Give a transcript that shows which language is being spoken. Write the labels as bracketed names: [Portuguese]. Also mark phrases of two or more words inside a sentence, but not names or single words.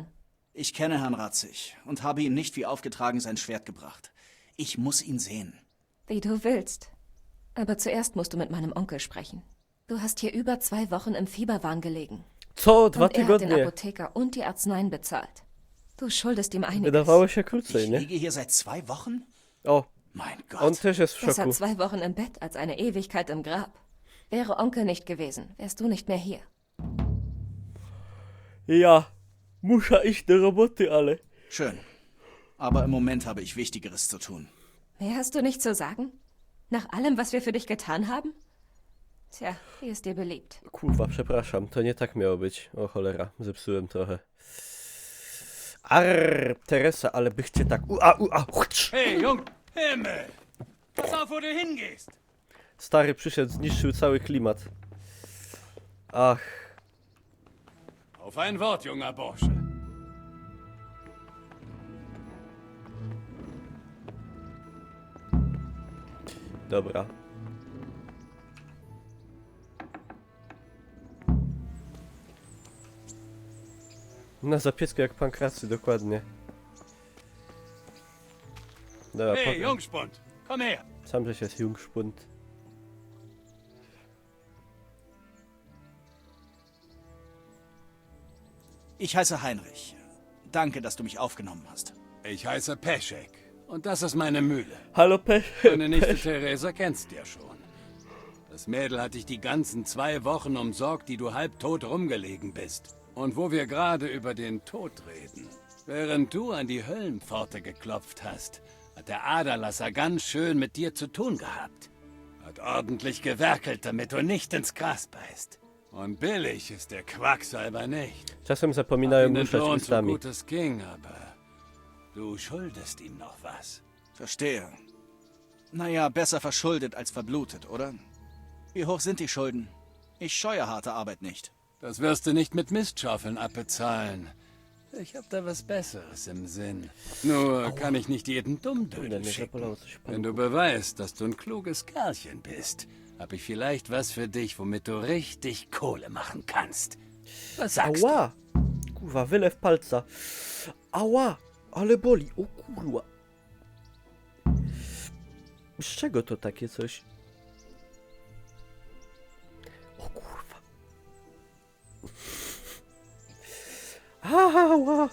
[German] Ich kenne Herrn Ratzig und habe ihm nicht wie aufgetragen sein Schwert gebracht. Ich muss ihn sehen. Wie du willst. Aber zuerst musst du mit meinem Onkel sprechen. Du hast hier über 2 Wochen im Fieberwahn gelegen. [Polish] Co? 2 [German] Und er hat den [Polish] tygodnie. [German] Apotheker und die Arzneien bezahlt. Du schuldest ihm einiges. [Polish] Wydawało się krócej, [German] Ich [Polish] nie? [German] liege hier seit 2 Wochen? [Polish] O, [German] Mein Gott. [Polish] On też jest w [German] Besser [Polish] szoku. [German] 2 Wochen im Bett als eine Ewigkeit im Grab. Wäre Onkel nicht gewesen, wärst du nicht mehr hier. [Polish] Ja, muszę iść do roboty, ale... [German] Schön. Aber im Moment habe ich Wichtigeres zu tun. Mehr hast du nicht zu sagen? Nach allem, was wir für dich getan haben? Tja, wie ist dir beliebt? [Polish] Kurwa, przepraszam, to nie tak miało być. O cholera, zepsułem trochę. Arr, Teresa, ale bych cię tak... [German] Hey, Jung, Himmel! Pass auf, wo du hingehst! [Polish] Stary przyszedł, zniszczył cały klimat. [German] Ach. Auf ein Wort, junger Bursche. [Polish] Dobra. Na zapiesku jak pankracy, dokładnie. Dobra, [German] Hey, Jungspund, komm her! [Polish] Sam żeś jest Jungspund. [German] Ich heiße Heinrich. Danke, dass du mich aufgenommen hast. Ich heiße Peschek und das ist meine Mühle. Hallo Meine Nichte Theresa kennst ja schon. Das Mädel hat dich die ganzen 2 Wochen umsorgt, die du halbtot rumgelegen bist. Und wo wir gerade über den Tod reden, während du an die Höllenpforte geklopft hast, hat der Aderlasser ganz schön mit dir zu tun gehabt. Hat ordentlich gewerkelt, damit du nicht ins Gras beißt. Und billig ist der Quacksalber nicht. [Polish] Czasem zapominają [German] Hab ihn [Polish] ruszać [German] entlohnt, so [Polish] ustami. [German] gut es ging, aber du schuldest ihm noch was. Verstehe. Naja, besser verschuldet als verblutet, oder? Wie hoch sind die Schulden? Ich scheue harte Arbeit nicht. Das wirst du nicht mit Mistschaufeln abbezahlen. Ich hab da was Besseres im Sinn. Nur kann ich nicht jeden Dummdödel schicken. Wenn du beweist, dass du ein kluges Kerlchen bist, hab ich vielleicht was für dich, womit du richtig Kohle machen kannst. Was sagst [Polish] Ała! Kurwa, wylew palca. Ała! Ale boli, o kurwa. Z czego to takie coś? O kurwa. Ała!